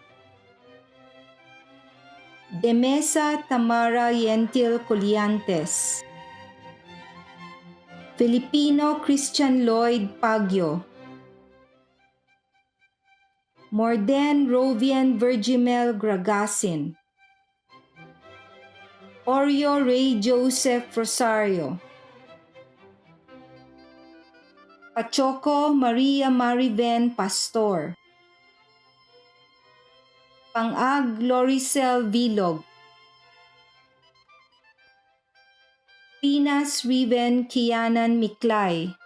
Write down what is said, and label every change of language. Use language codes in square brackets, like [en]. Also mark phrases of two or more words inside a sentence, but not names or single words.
[tl] De Mesa Tamara Yentil Coliantes. Filipino Christian Lloyd Pagyo. Morden Rovian Virgimel Gragasin. Oreo Ray Joseph Rosario. Pachoco Maria Mariven Pastor. Pangag Loricel Vilog. Pinas Riven Kianan Miklay.